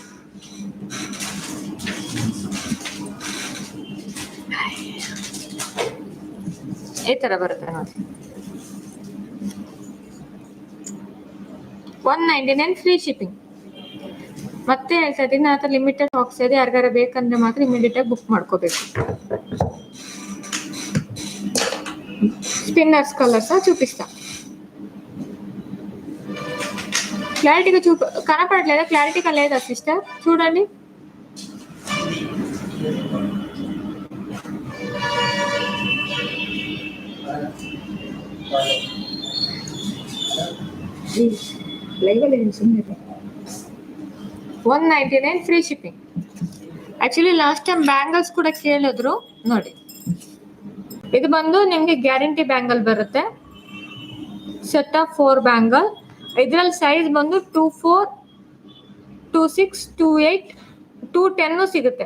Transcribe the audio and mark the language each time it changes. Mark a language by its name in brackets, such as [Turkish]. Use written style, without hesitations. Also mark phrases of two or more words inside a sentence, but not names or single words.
[Kannada] ಈ ತರ ಬರುತ್ತೆ ನೋಡಿ. [English] 199 free shipping. [Kannada] ಮತ್ತೆ ಹೇಳ್ತಾ ಇದ್ದೀನಿ, ನನ್ನ ಹತ್ರ [English] limited stocks [Kannada] ಇದೆ, ಯಾರಿಗಾರ ಬೇಕಂದ್ರೆ ಮಾತ್ರ ಇಮಿಡಿಯೇಟ್ ಆಗಿ ಬುಕ್ ಮಾಡ್ಕೋಬೇಕು. [Telugu] స్పిన్నర్స్ కలర్స్ చూపిస్తా. క్లారిటీగా కనపడట్లేదా? క్లారిటీగా లేదా సిస్టర్? చూడండి. లైవ్ [Kannada] ಅಲ್ಲಿ ಸುಮ್ಮನೆ [Telugu] 199 [English] free shipping. actually last time bangles [Kannada] ಕೂಡ ಕೇಳಿದ್ರು ನೋಡಿ. ಇದು ಬಂದು ನಿಮಗೆ ಗ್ಯಾರಂಟಿ ಬ್ಯಾಂಗಲ್ ಬರುತ್ತೆ, [English] set of 4 bangle. [Kannada] ಇದರಲ್ಲಿ ಸೈಜ್ ಬಂದು 24, 26, 28, 210 ಸಿಗುತ್ತೆ.